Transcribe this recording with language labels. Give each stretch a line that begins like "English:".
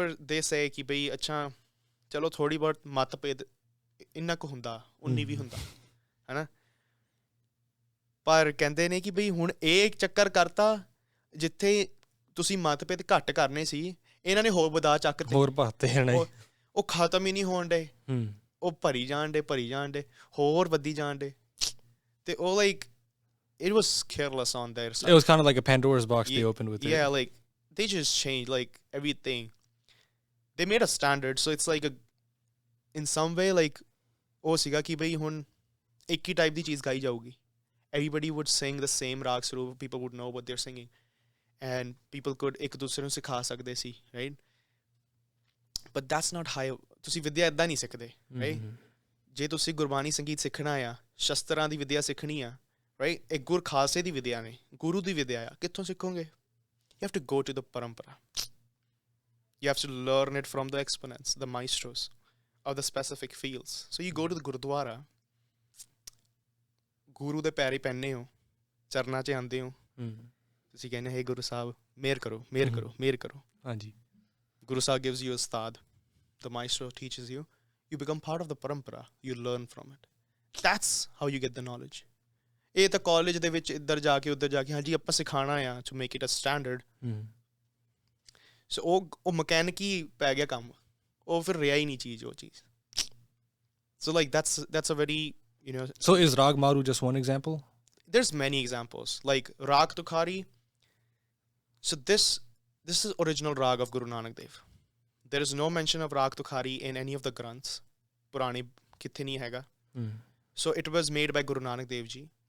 English: they say
Punjabi: ਕਿ ਬਈ ਅੱਛਾ ਚਲੋ ਥੋੜ੍ਹੀ ਬਹੁਤ ਮਤਭੇਦ ਇੰਨਾ ਕੁ ਹੁੰਦਾ, ਉਨੀ ਵੀ ਹੁੰਦਾ, ਹਨਾ, ਪਰ ਕਹਿੰਦੇ ਨੇ ਕਿ ਬਈ ਹੁਣ ਇਹ ਚੱਕਰ ਕਰਤਾ ਜਿੱਥੇ ਤੁਸੀਂ ਮਤਭੇਦ ਘੱਟ ਕਰਨੇ ਸੀ, ਇਹਨਾਂ ਨੇ ਹੋਰ ਵਧਾ ਚੱਕ ਤੇ, ਹੋਰ ਪਾਤੇ ਹਨ, ਉਹ ਖਤਮ ਹੀ ਨਹੀਂ ਹੋਣ ਡੇ, ਉਹ ਭਰੀ ਜਾਣ ਡੇ, ਹੋਰ ਵੱਧੀ ਜਾਣ ਡੇ, ਤੇ ਉਹ
English: like it was careless on their side. It was kind of like a Pandora's box they opened with it. Yeah, like they just changed like everything. They made a standard, so it's like in some way like
Punjabi: ਉਹ ਸੀਗਾ ਕਿ ਬਈ ਹੁਣ ਇੱਕ ਹੀ type ਦੀ ਚੀਜ਼ ਗਾਈ ਜਾਊਗੀ,
English: everybody would sing the same raag saroop, people would know what they're singing, and people could
Punjabi: ਇੱਕ ਦੂਸਰੇ ਨੂੰ ਸਿਖਾ ਸਕਦੇ ਸੀ,
English: right? But that's not how
Punjabi: ਤੁਸੀਂ ਵਿਦਿਆ ਏਦਾਂ ਨਹੀਂ ਸਿੱਖਦੇ, right? ਜੇ ਤੁਸੀਂ ਗੁਰਬਾਣੀ ਸੰਗੀਤ ਸਿੱਖਣਾ ਆ, ਸ਼ਸਤਰਾਂ ਦੀ ਵਿਦਿਆ ਸਿੱਖਣੀ ਆ, right? ਇਹ ਗੁਰ ਖਾਲਸੇ ਦੀ ਵਿਦਿਆ ਨੇ, ਗੁਰੂ ਦੀ ਵਿਦਿਆ ਆ, ਕਿੱਥੋਂ ਸਿੱਖੋਗੇ?
English: You have to go to the parampara. You have to learn it from the exponents, the maestros of the specific fields. So you go to the Gurudwara,
Punjabi: ਗੁਰੂ ਦੇ ਪੈਰੀ ਪੈਂਦੇ ਹੋ, ਚਰਨਾਂ 'ਚ ਆਉਂਦੇ ਹੋ, ਤੁਸੀਂ ਕਹਿੰਦੇ ਹੇ ਗੁਰੂ ਸਾਹਿਬ ਮਿਹਰ ਕਰੋ, ਮਿਹਰ ਕਰੋ, ਮਿਹਰ ਕਰੋ।
English: ਹਾਂਜੀ, Guru Sahib gives you a ustad, the maestro teaches you, you become part of the parampara, you learn from it. That's how you get the knowledge.
Punjabi: ਇਹ ਤਾਂ ਕਾਲਜ ਦੇ ਵਿੱਚ ਇੱਧਰ ਜਾ ਕੇ ਉੱਧਰ ਜਾ ਕੇ ਹਾਂਜੀ ਆਪਾਂ ਸਿਖਾਉਣਾ ਆ
English: to make it a standard.
Punjabi: ਸੋ ਉਹ ਮਕੈਨਿਕੀ ਪੈ ਗਿਆ ਕੰਮ, ਉਹ ਫਿਰ ਰਿਹਾ ਹੀ ਨਹੀਂ ਚੀਜ਼, ਉਹ ਚੀਜ਼।
English: So like that's a very, So is Rag Maru just one example? There's many examples. Like Rag Tukhari. So this is original Rag of Guru Nanak Dev. There is no mention of Rag Tukhari in any of the Granths.
Punjabi: Purani kithe nahi hega.
English: So it was made by Guru Nanak Dev Ji.